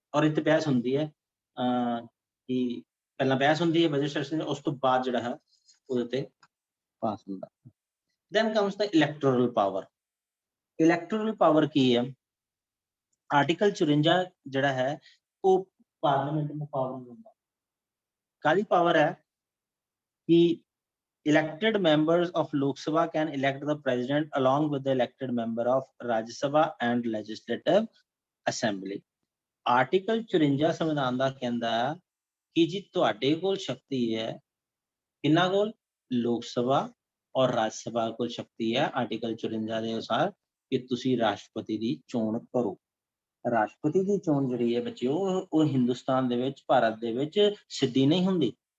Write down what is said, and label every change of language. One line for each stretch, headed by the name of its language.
Punjabi: ਔਰ ਇਹ ਤੇ ਬਹਿਸ ਹੁੰਦੀ ਹੈ ਕਿ ਪਹਿਲਾਂ ਬਹਿਸ ਹੁੰਦੀ ਹੈ ਬਜਟ ਸੈਸ਼ਨ, ਉਸ ਤੋਂ ਬਾਅਦ ਜਿਹੜਾ ਹੈ ਉਹਦੇ ਤੇ ਪਾਸ ਹੁੰਦਾ।
English: Then comes the electoral power.
Punjabi: ਇਲੈਕਟੋਰਲ ਪਾਵਰ ਕੀ ਹੈ? ਆਰਟੀਕਲ 54 ਜਿਹੜਾ ਹੈ ਉਹ ਪਾਰਲੀਮੈਂਟ ਨੂੰ ਪਾਵਰ ਦਿੰਦਾ। ਕਾਹਦੀ ਪਾਵਰ ਹੈ ਕਿ
English: elected members of Lok Sabha can elect the president along with the elected member of Rajya Sabha and Legislative Assembly.
Punjabi: Article 54 ਸੰਵਿਧਾਨ ਦਾ ਕਹਿੰਦਾ ਕਿ ਜੀ ਤੁਹਾਡੇ ਕੋਲ ਸ਼ਕਤੀ ਹੈ, ਕਿੰਨਾ ਕੋਲ? ਲੋਕ ਸਭਾ ਔਰ ਰਾਜ ਸਭਾ ਕੋਲ ਸ਼ਕਤੀ ਹੈ ਆਰਟੀਕਲ 54 ਦੇ ਅਨੁਸਾਰ ਕਿ ਤੁਸੀਂ ਰਾਸ਼ਟਰਪਤੀ ਦੀ ਚੋਣ ਕਰੋ। ਰਾਸ਼ਟਰਪਤੀ ਦੀ ਚੋਣ ਜਿਹੜੀ ਹੈ ਬੱਚਿਓ, ਉਹ ਹਿੰਦੁਸਤਾਨ ਦੇ ਵਿੱਚ, ਭਾਰਤ ਦੇ ਵਿੱਚ ਸਿੱਧੀ ਨਹੀਂ ਹੁੰਦੀ।